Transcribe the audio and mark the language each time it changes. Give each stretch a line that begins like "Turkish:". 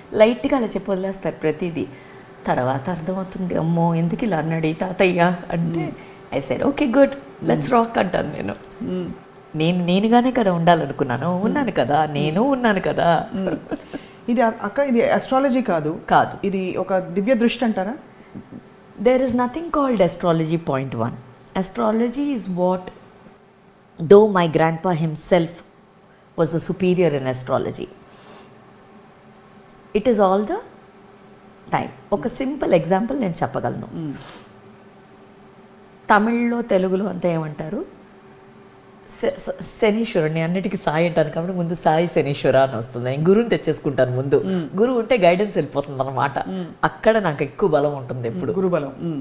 Telugu: లైట్గా అలా చెప్పి వదిలేస్తారు ప్రతిదీ. తర్వాత అర్థమవుతుంది, అమ్మో ఎందుకు ఇలా అన్నాడు ఈ తాతయ్య అంటే.
English: I said okay good, let's rock
Telugu: అంటాను నేను. నేనుగానే కదా ఉండాలనుకున్నాను, ఉన్నాను కదా, నేను ఉన్నాను కదా. ఇది అక్క, ఇది అస్ట్రాలజీ కాదు, ఇది ఒక దివ్య దృష్టి అంటారా?
English: There is nothing called astrology. Point 1, astrology is what, though my grandpa himself was a superior in astrology, it is all the time.
Telugu: ఒక సింపుల్ ఎగ్జాంపుల్ నేను చెప్పగలను. తమిళ్లో తెలుగులో అంతా ఏమంటారు, శనీశ్వరుని అన్నిటికీ సాయి అంటాను కాబట్టి ముందు సాయి శనీశ్వర అని వస్తుంది. నేను గురువుని తెచ్చేసుకుంటాను ముందు. గురువు ఉంటే గైడెన్స్ వెళ్ళిపోతుంది అన్నమాట. అక్కడ నాకు ఎక్కువ బలం ఉంటుంది ఎప్పుడు, గురుబలం.